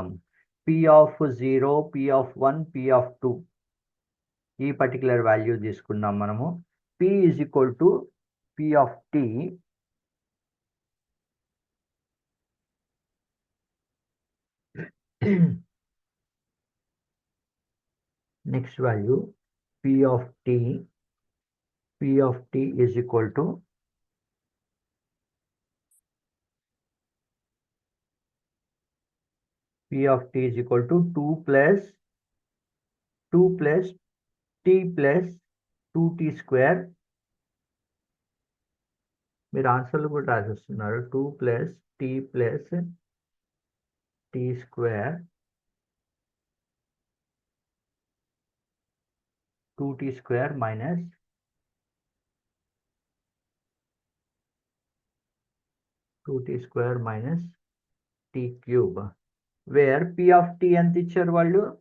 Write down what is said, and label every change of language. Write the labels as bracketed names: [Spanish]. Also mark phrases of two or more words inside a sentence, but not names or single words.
[Telugu] P(0), P(1), P(2) ఈ [English] particular value [Telugu] తీసుకున్నాం మనము. [English] P = P(t). next value P(t). P(t) = P(t) = 2 plus t plus 2t². [Telugu] మీరు ఆన్సర్లు కూడా రాసేస్తున్నారు. [English] 2 plus t plus t², 2t² minus t³, [Telugu] వేర్ P(t) ఎంత ఇచ్చారు వాళ్ళు?